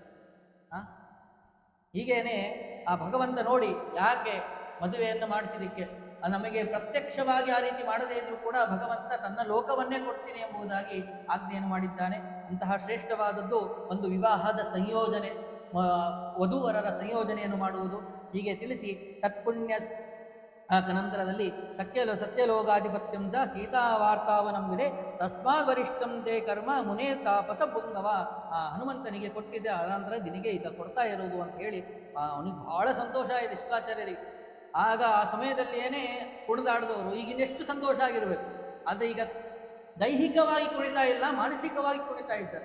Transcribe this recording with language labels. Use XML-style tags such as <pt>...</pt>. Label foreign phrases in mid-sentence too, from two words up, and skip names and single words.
<kn>ಹೀಗೇನೆ ಆ ಭಗವಂತ ನೋಡಿ ಯಾಕೆ ಮದುವೆಯನ್ನು ಮಾಡಿಸಿದಕ್ಕೆ, ನಮಗೆ ಪ್ರತ್ಯಕ್ಷವಾಗಿ ಆ ರೀತಿ ಮಾಡದೇ ಇದ್ರೂ ಕೂಡ ಭಗವಂತ ತನ್ನ ಲೋಕವನ್ನೇ ಕೊಡ್ತೀನಿ ಎಂಬುದಾಗಿ ಆಜ್ಞೆಯನ್ನು ಮಾಡಿದ್ದಾನೆ. ಅಂತಹ ಶ್ರೇಷ್ಠವಾದದ್ದು ಒಂದು ವಿವಾಹದ ಸಂಯೋಜನೆ, ವಧೂವರರ ಸಂಯೋಜನೆಯನ್ನು ಮಾಡುವುದು. ಹೀಗೆ ತಿಳಿಸಿ ತತ್ಪುಣ್ಯ ನಂತರದಲ್ಲಿ</kn> <sa>ಸತ್ಯಲೋಕಾಧಿಪತ್ಯಂ ಚ ಸೀತಾವಾರ್ತಾವನಂ ವಿಡೆ ತಸ್ಮಾತ್ ವರಿಷ್ಠಂ ತೇ ಕರ್ಮ ಮುನೇ ತಾಪಸ ಪುಂಗವ.</sa> <kn>ಆ ಹನುಮಂತನಿಗೆ ಕೊಟ್ಟಿದ್ದೆ, ಅನಂತರ ದಿನಿಗೆ ಈಗ ಕೊಡ್ತಾ ಇರೋದು ಅಂತ ಹೇಳಿ ಅವನಿಗೆ ಬಹಳ ಸಂತೋಷ ಆಗಿದೆ ಶುಕಾಚಾರ್ಯರಿಗೆ. ಆಗ ಆ ಸಮಯದಲ್ಲಿ ಏನೇ ಕುಣಿದಾಡಿದವರು ಈಗಿನೆಷ್ಟು ಸಂತೋಷ ಆಗಿರಬೇಕು. ಆದರೆ ಈಗ ದೈಹಿಕವಾಗಿ ಕುಣಿತಾ ಇಲ್ಲ, ಮಾನಸಿಕವಾಗಿ ಕುಣಿತಾ ಇದ್ದಾರೆ.</kn>